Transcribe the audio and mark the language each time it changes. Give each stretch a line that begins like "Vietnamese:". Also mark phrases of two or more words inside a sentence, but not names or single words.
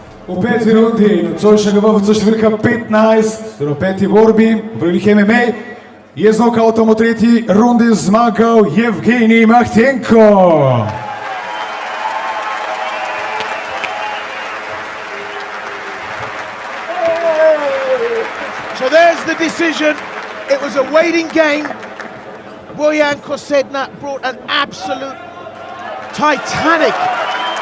Slovenian: U peti rundi, nocojšnjega WFC številka 15, torej v peti borbi, v pravilih MMA, je z nokautom v tretji rundi zmagal Evgenij Mahteenko.
English: So there's the decision. It was a waiting game. Bojan Kosednar brought an absolute titanic